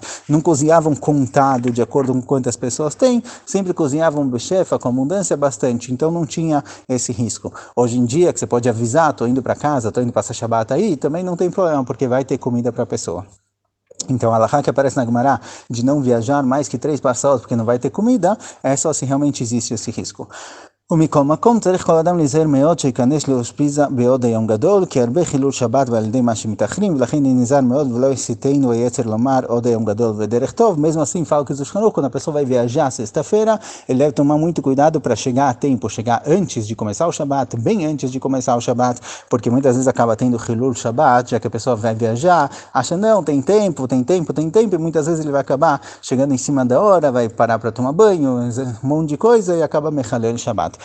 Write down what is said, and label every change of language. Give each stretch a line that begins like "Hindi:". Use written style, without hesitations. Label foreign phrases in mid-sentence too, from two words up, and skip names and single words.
Portuguese: Não cozinhavam contado de acordo com quantas pessoas tem, sempre cozinhavam bechefa com abundância bastante, então não tinha esse risco. Hoje em dia, que você pode avisar, estou indo para casa, estou indo passar Shabbat aí, também não tem problema, porque vai ter comida para a pessoa. Então, a halakha que aparece na Gemara de não viajar mais que 3 parsaot porque não vai ter comida, é só se realmente existe esse risco.
Hebrew: ומכל מקום צריך כל אדם להיזהר מאוד שיכנס לאושפיזה בעוד היום גדול, כי הרבה חילול שבת ועל ידי מה שמתאחרים, ולכן נזהר מאוד ולא יסיתנו היצר לומר עוד היום גדול ודרך טוב.
Portuguese: Mesmo assim, fala que quando a pessoa vai viajar sexta-feira, ele deve tomar muito cuidado para chegar a tempo, chegar antes de começar o Shabbat, bem antes de começar o Shabbat, porque muitas vezes acaba tendo
Hebrew: חילול שבת,
Portuguese: já que a pessoa vai viajar, acha não, tem tempo, e muitas vezes ele vai acabar chegando em cima da hora, vai parar para tomar banho, um monte de coisa e acaba
Hebrew: מחלל שבת.